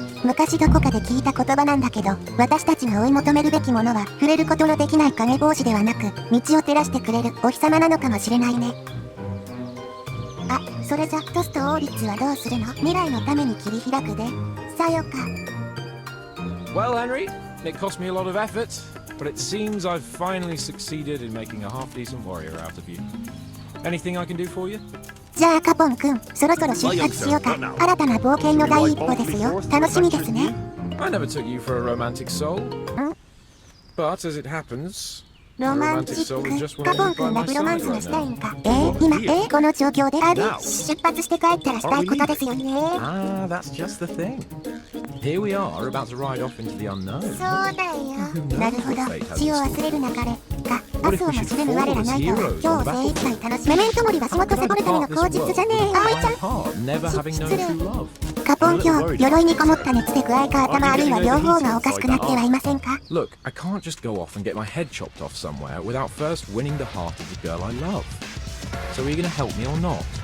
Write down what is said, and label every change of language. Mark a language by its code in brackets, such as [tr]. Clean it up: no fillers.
[ja] 昔どこかで聞いた言葉なんだけど、私たちが追い求めるべきものは触れることのできない影帽子ではなく、道を照らしてくれるお日様なのかもしれないね。あ、それじゃトスと王立はどうするの？未来のために切り開くで。さよか。 [en] Well, Henry, it cost me a lot of effort, but it seems I've finally succeeded in making a half-decent warrior out of you. Anything I can do for you? [ja] じゃあカポン君、そろそろ出発しようか。新たな冒険の第一歩ですよ。楽しみですね。 [en] I never took you for a romantic soul. But as it happens, [ja] ロマンチック。カポン君がブロマンスがしたいんか。今、この状況で出発して帰ったらしたいことですよね。 [en] Ah, that's just the thing. Here we are, about to ride off into the unknown. [ja] そうだよ。なるほど。血を忘れる流れか。明日をも知れぬ我らナイトは今日精一杯楽しみ。メメントモリは仕事サボるための口実じゃねえ。あいちゃん。失礼。カポン卿、鎧にこもった熱で具合か頭あるいは両方がおかしくなってはいませんか？ [en] Look, I can't just go off and get my head chopped off somewhere without first winning the heart of the girl I love. So are you gonna help me or not?